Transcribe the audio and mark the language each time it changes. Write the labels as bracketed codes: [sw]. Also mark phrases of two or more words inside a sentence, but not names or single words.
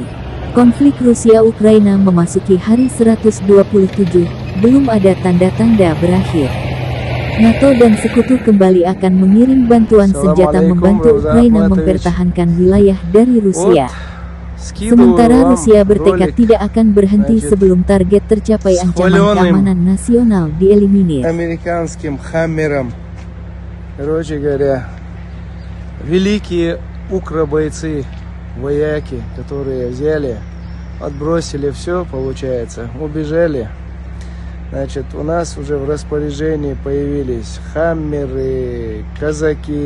[id] Konflik Rusia-Ukraina memasuki hari 127, belum ada tanda-tanda berakhir. NATO dan sekutu kembali akan mengirim bantuan senjata membantu Ukraina mempertahankan wilayah dari Rusia. Sementara Rusia bertekad tidak akan berhenti sebelum target tercapai ancaman keamanan nasional dieliminir. [ru] Американским хаммером. Короче говоря, великие укробойцы, вояки, которые взяли, отбросили все, получается, убежали. Значит, у нас уже в распоряжении появились хаммеры, казаки.